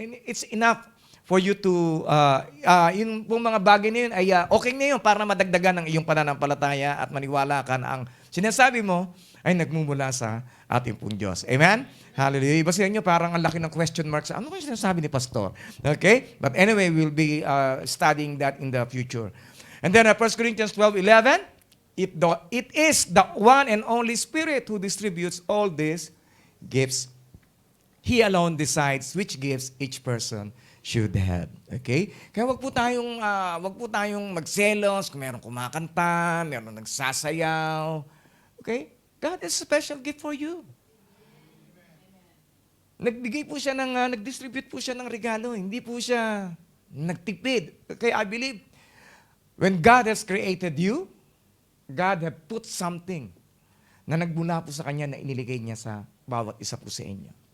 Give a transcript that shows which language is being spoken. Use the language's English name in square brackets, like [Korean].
[English] It's enough for you to, [Filipino] yung pong mga bagay na yun ay okay na yun para madagdagan ng iyong pananampalataya at maniwala ka na ang sinasabi mo ay nagmumula sa ating pong Diyos. Amen? Hallelujah. Iba sa inyo, parang ang laki ng question mark sa ano kaya sinasabi ni Pastor? Okay? [English] But anyway, we'll be studying that in the future. And then 1 Corinthians 12:11, it is the one and only Spirit who distributes all these gifts. He alone decides which gifts each person should have. Okay? [Filipino] Kaya wag po tayong magselos kung meron kumakanta, meron nagsasayaw. Okay? [English] God has a special gift for you. [Filipino] Nagbigay po siya nag-distribute po siya ng regalo. Hindi po siya nagtipid. [English] Okay, I believe, when God has created you, God have put something [Filipino] na nagmula po sa Kanya na iniligay niya sa bawat isa po sa inyo.